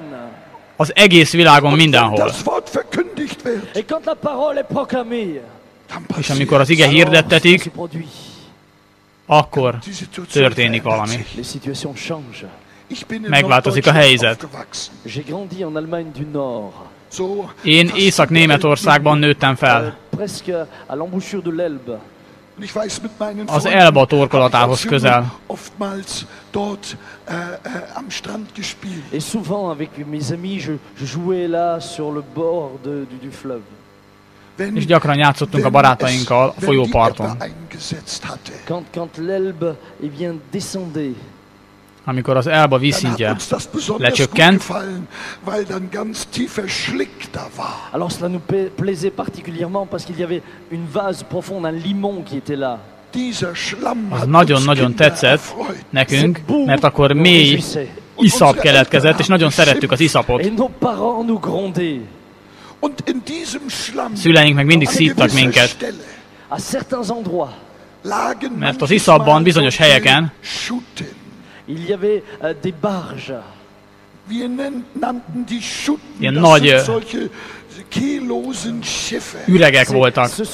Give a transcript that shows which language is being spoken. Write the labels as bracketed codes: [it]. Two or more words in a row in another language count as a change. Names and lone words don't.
[hu] Az egész világon mindenhol. És amikor az ige hirdettetik, akkor történik valami. Megváltozik a helyzet. Én Észak-Németországban nőttem fel. Az Elba torkolatához közel. [fr] Et souvent avec mes amis, je jouais là sur le bord du fleuve. [hu] És gyakran játszottunk a barátainkkal a folyóparton. [fr] Quand l'Elbe descendait. [hu] Amikor az Elba vízszintje lecsökkent, [fr] alors cela nous plaisait particulièrement parce qu'il y avait une vase profonde, un limon qui était là. [hu] Az nagyon-nagyon tetszett nekünk, mert akkor mély iszap keletkezett, és nagyon szerettük az iszapot. Szüleink meg mindig szívtak minket, mert az iszapban bizonyos helyeken ilyen nagy üregek voltak.